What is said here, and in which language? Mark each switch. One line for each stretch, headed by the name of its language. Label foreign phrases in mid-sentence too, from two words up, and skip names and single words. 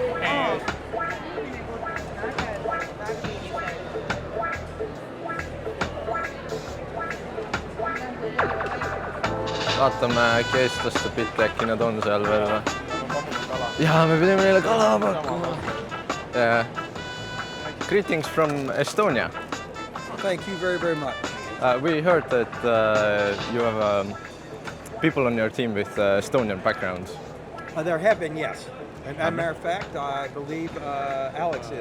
Estonian: Vaatame äkki eestlaste bitte, äkki nad on seal veel või? Jaa, me pidime neile kala pakkuma.
English: Greetings from Estonia. Thank you very, very much. We heard that you have people on your team with Estonian background. There have been, yes. And as a matter of fact, I believe Alex is.